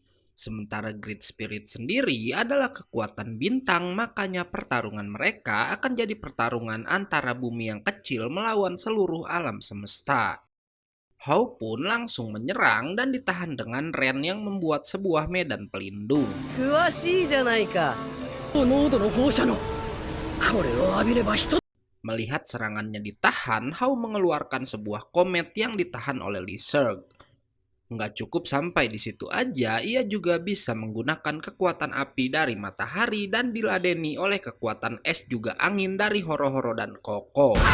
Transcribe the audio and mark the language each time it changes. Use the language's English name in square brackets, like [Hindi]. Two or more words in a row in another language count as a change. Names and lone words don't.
[Indonesian] Sementara Great Spirit sendiri adalah kekuatan bintang, makanya pertarungan mereka akan jadi pertarungan antara bumi yang kecil melawan seluruh alam semesta. Hao pun langsung menyerang dan ditahan dengan Ren yang membuat sebuah medan pelindung. [Japanese] 詳しいじゃないか。濃度の放射能。これを浴びれば一つ。 [Indonesian] Melihat serangannya ditahan, Hao mengeluarkan sebuah komet yang ditahan oleh Lee Serg. Nggak cukup sampai di situ aja, ia juga bisa menggunakan kekuatan api dari matahari dan diladeni oleh kekuatan es juga angin dari Horo-Horo dan Koko.